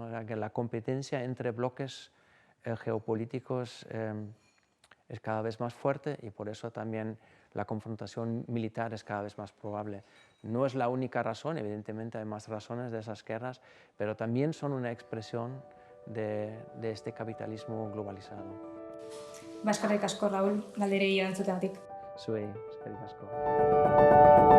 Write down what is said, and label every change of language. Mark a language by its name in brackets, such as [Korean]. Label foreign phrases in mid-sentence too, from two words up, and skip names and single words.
[Spanish] O sea, que la competencia entre bloques geopolíticos es cada vez más fuerte y por eso también la confrontación militar es cada vez más probable. No es la única razón, evidentemente hay más razones de esas guerras, pero también son una expresión de este capitalismo globalizado. [Basque] Eskerrik asko, Raúl, galderei erantzuteagatik. Zuei, eskerrik asko.